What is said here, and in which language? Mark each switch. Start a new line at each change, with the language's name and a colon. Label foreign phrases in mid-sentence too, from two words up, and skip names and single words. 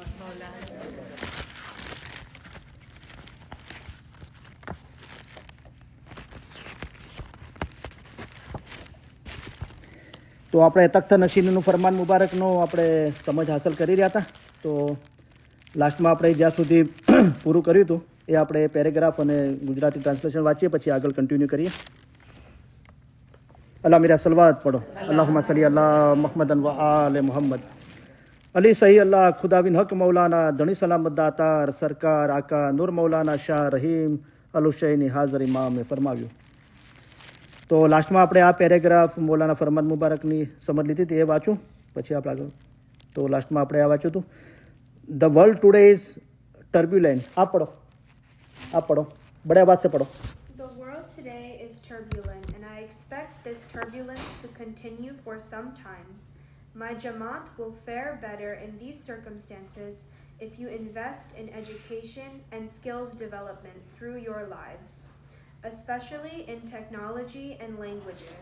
Gujarati: તો આપણે તખ્ત નશીનનું ફરમાન મુબારકનો આપણે સમજ હાંસલ કરી રહ્યા હતા. તો લાસ્ટમાં આપણે જ્યાં સુધી પૂરું કર્યું હતું એ આપણે પેરેગ્રાફ અને ગુજરાતી ટ્રાન્સલેશન વાંચીએ, પછી આગળ કન્ટિન્યુ કરીએ.
Hindi: अल्लाह मेरा सलवात पढ़ो.
Arabic: اللهم صل على محمد وآل محمد.
Gujarati: अली सही अल्लाह खुदाविन हक मौलाना धनी सलामत दातार सरकार आका नूर मौलाना शाह रहीम અલુશૈની હાજર ઇમામે ફરમાવ્યું. તો લાસ્ટમાં આપણે આ પેરેગ્રાફ મૌલાના ફરમાન મુબારકની સમજ લીધી હતી, એ વાંચું પછી આપણે આગળ. તો લાસ્ટમાં આપણે આ વાંચ્યું હતું,
English: the world today is turbulent.
Hindi: आ पढ़ो बड़े आवाज़ से पढ़ो.
English: The world today is turbulent, and I expect this turbulence to continue for some time. My Jamaat will fare better in these circumstances if you invest in education and skills development through your lives, especially in technology and languages.